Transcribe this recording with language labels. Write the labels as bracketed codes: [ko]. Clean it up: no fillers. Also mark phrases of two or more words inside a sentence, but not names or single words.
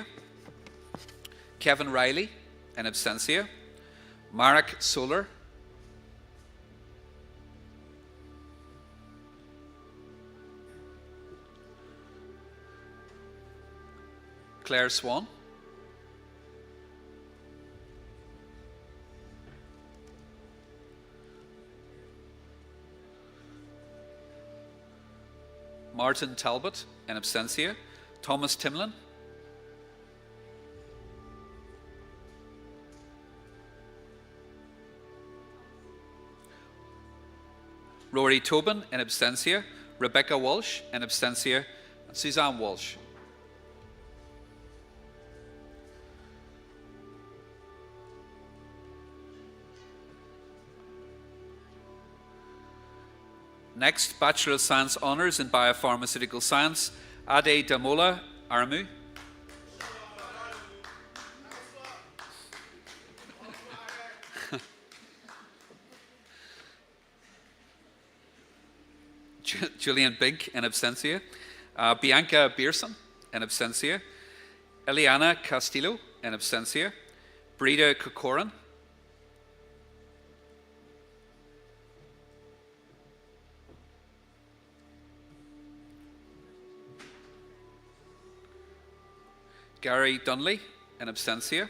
[en] Kevin Riley in absentia. Marek Solar. Claire Swan. Martin Talbot in absentia. Thomas Timlin. Rory Tobin in absentia. Rebecca Walsh in absentia. And Suzanne Walsh. Next, Bachelor of Science Honours in Biopharmaceutical Science, Ade Damola Aramu. Julian Big in absentia. Bianca Beerson in absentia. Eliana Castillo in absentia. Breda Kokoran. Gary Dunley in absentia.